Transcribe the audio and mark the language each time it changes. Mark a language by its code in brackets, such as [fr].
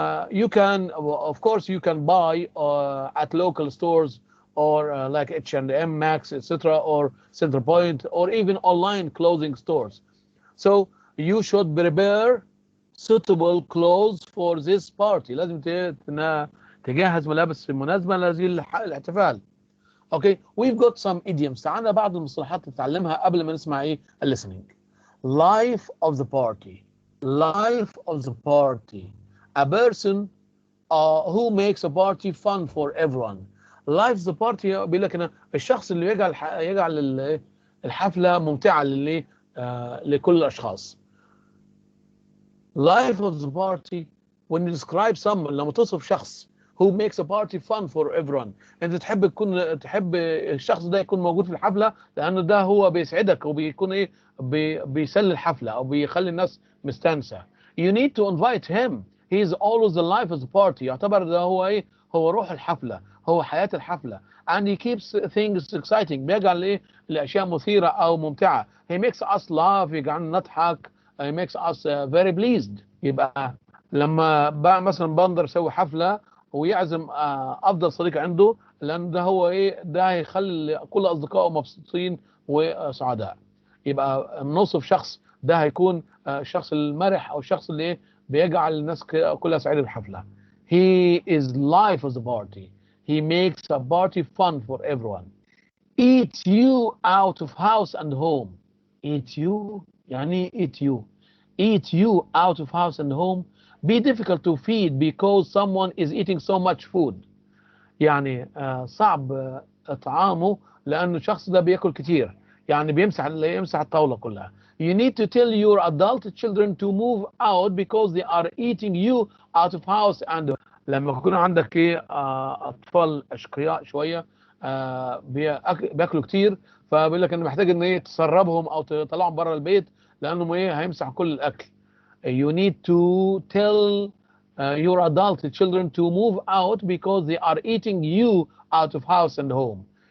[en] You can, of course, you can buy at local stores or like H&M, Max, etc., or Center Point, or even online clothing stores. So you should prepare suitable clothes for this party. [ar] لازم تجهز ملابس مناسبة لهذه الاحتفال. [en] Okay, we've got some idioms. [ar] تعالى بعض المصطلحات نتعلمها قبل ما نسمع listening. [en] Life of the party. Life of the party. A person who makes a party fun for everyone. Life of the party [ar] بيقول لك هنا الشخص اللي يجعل الحفلة ممتعة لكل الأشخاص. [en] Life of the party, when you describe someone, [ar] لما توصف شخص [en] who makes a party fun for everyone، [ar] انت تحب الشخص ده يكون موجود في الحفلة لأنه ده هو بيسعدك وبيكون بيسلي الحفلة أو بيخلي الناس مستانسة. [en] You need to invite him. He is always the life of the party. [ar] يعتبر ده هو روح الحفلة، هو حياة الحفلة. [en] And he keeps things exciting. [ar] بيجعل الأشياء مثيرة أو ممتعة. [en] He makes us laugh. [ar] يجعلنا نضحك. [en] He makes us very pleased. [ar] يبقى لما بقى مثلا بندر يسوي حفله ويعزم افضل صديق عنده، لان ده هو ايه، ده هيخلي كل اصدقائه مبسوطين وسعداء. يبقى نوصف شخص ده هيكون الشخص المرح او الشخص اللي ايه بيجعل الناس كلها سعيده بالحفله. [en] He is life of the party. He makes a party fun for everyone. Eat you out of house and home. Eat you يعني eat you. Eat you out of house and home. Be difficult to feed because someone is eating so much food. [ar] يعني صعب إطعامه لأنه الشخص ده بياكل كتير، يعني يمسح الطاولة كلها. [en] You need to tell your adult children to move out because they are eating you out of house and [ar] لما يكون عندك ايه أطفال أشقياء شوية بياكلوا كتير، فبيقول لك إن محتاج إن ايه تسربهم أو تطلعهم بره البيت لأنهم ايه هيمسحوا كل الأكل. [en] You need to tell your adult children to move out because they are eating you out of house and home.